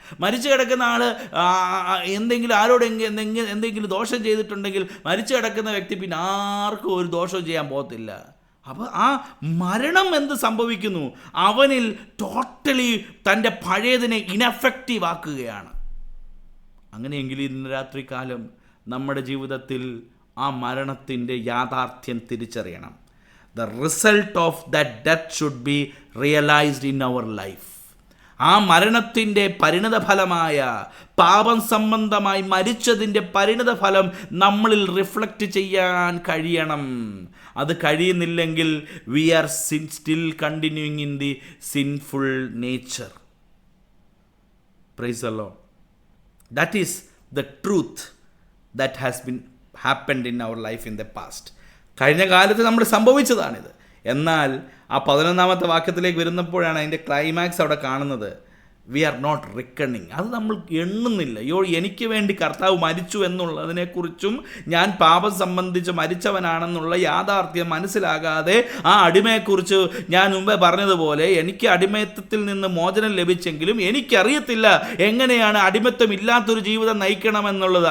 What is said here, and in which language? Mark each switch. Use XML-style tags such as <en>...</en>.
<ml>മരിച്ചു കിടക്കുന്ന ആൾ എന്തെങ്കിലും ദോഷം ചെയ്തിട്ടുണ്ടെങ്കിൽ മരിച്ചു കിടക്കുന്ന വ്യക്തി പിന്നെ ആർക്കും ഒരു ദോഷവും ചെയ്യാൻ പോകത്തില്ല. അപ്പോൾ ആ മരണം എന്ത് സംഭവിക്കുന്നു? അവനിൽ ടോട്ടലി തൻ്റെ പഴയതിനെ ഇനഫക്റ്റീവ് ആക്കുകയാണ്. അങ്ങനെയെങ്കിൽ ഇന്ന് രാത്രികാലം നമ്മുടെ ജീവിതത്തിൽ ആ മരണത്തിൻ്റെ യാഥാർത്ഥ്യം തിരിച്ചറിയണം.</ml> <en>The result of that death should be realized in our life.</en> <ml>ആ മരണത്തിൻ്റെ പരിണതഫലമായ പാപം സംബന്ധമായി മരിച്ചതിൻ്റെ പരിണതഫലം നമ്മളിൽ റിഫ്ലക്റ്റ് ചെയ്യാൻ കഴിയണം. അത് കഴിയുന്നില്ലെങ്കിൽ</ml> <en>we are still continuing in the sinful nature. Praise the Lord. That is the truth that has been happened in our life in the past.</en> <ml>കഴിഞ്ഞ കാലത്ത് നമ്മൾ സംഭവിച്ചതാണിത്. എന്നാൽ ആ 11-ാമത്തെ വാക്യത്തിലേക്ക് വരുന്നപ്പോഴാണ് അതിൻ്റെ ക്ലൈമാക്സ് അവിടെ കാണുന്നത്.</ml> <en>We are not reckoning.</en> <ml>അത് നമ്മൾ എണ്ണുന്നില്ല. എനിക്ക് വേണ്ടി കർത്താവ് മരിച്ചു എന്നുള്ളതിനെക്കുറിച്ചും ഞാൻ പാപം സംബന്ധിച്ച് മരിച്ചവനാണെന്നുള്ള യാഥാർത്ഥ്യം മനസ്സിലാകാതെ ആ അടിമയെക്കുറിച്ച് ഞാൻ മുമ്പേ പറഞ്ഞതുപോലെ എനിക്ക് അടിമത്തത്തിൽ നിന്ന് മോചനം ലഭിച്ചെങ്കിലും എനിക്കറിയത്തില്ല എങ്ങനെയാണ് അടിമത്തം ഇല്ലാത്തൊരു ജീവിതം നയിക്കണമെന്നുള്ളത്.</ml>